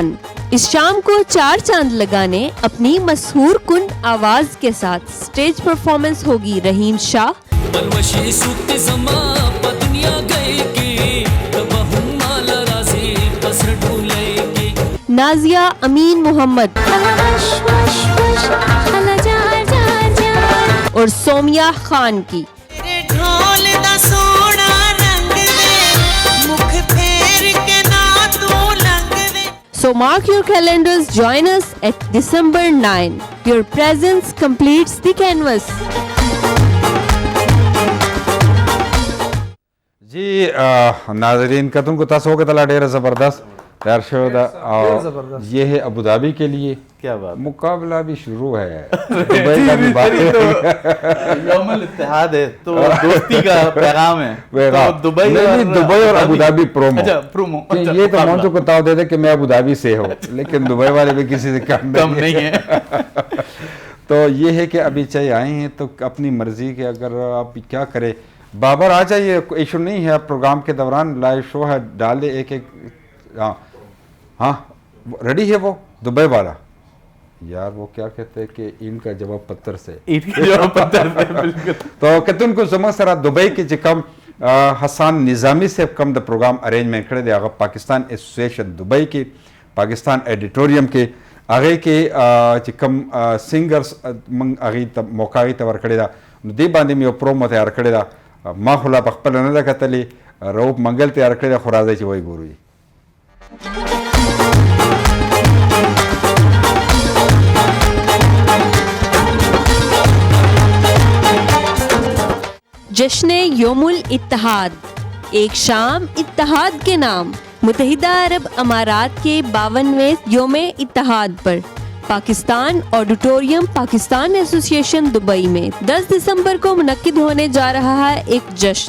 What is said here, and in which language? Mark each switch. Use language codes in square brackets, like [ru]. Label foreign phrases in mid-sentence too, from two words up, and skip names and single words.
[ur] اس شام کو 4 چاند لگانے اپنی مسحور کن آواز کے ساتھ [en] stage performance [ur] ہوگی رحیم شاہ، نازیہ امین محمد اور سومیا خان کی. [en] So mark your calendars, join us at December 9. Your presence completes the canvas. [ps] جی ناظرین کتن کو تاسو کے تلا ډیره زبردست تیار شو دا، [ur] یہ ہے ابوظبی کے لیے. کیا بات، مقابلہ بھی شروع ہے، دبئی کا بھی بات یوم الاتحاد ہے تو دوستی کا پیغام ہے. دبئی اور ابوظبی پرومو، یہ تو مونتو کو تاؤ دے دے کہ میں ابوظبی سے ہوں، لیکن دبئی والے بھی کسی سے کم نہیں ہے. تو یہ ہے کہ ابھی چاہے آئے ہیں تو اپنی مرضی کے، اگر آپ کیا کریں. بابر آ جائیے، ایشو نہیں ہے، پروگرام کے دوران [en] live show [ur] ہے، ڈال دے ایک ایک. ہاں ریڈی ہے وہ دبئی والا. یار وہ کیا کہتے ہیں کہ ان کا جواب پتھر سے. [ps] تو کتن کو زما سره دبئی کې چې کم حسان نظامی سے کم د [en] program arrangement [ps] کړی دی، هغه پاکستان ایسوسییشن دبئی کې، پاکستان ایڈیټوریم کې، هغه کې چې کم سنگرز من هغه ته موقع ته ورکړی دا، نو دې باندې مې یو پرومو تیار کړی دا. ما خو لا خپل نه ده کتلې، روپ منګل تیار کړی دا، خو راځئ چې وایي ګورو. [ur] جشن یوم الاتحاد، ایک شام اتحاد کے نام. متحدہ عرب امارات کے 52ویں یوم اتحاد پر پاکستان آڈیٹوریم پاکستان ایسوسییشن دبئی میں 10 دسمبر کو منعقد ہونے جا رہا ہے ایک جشن.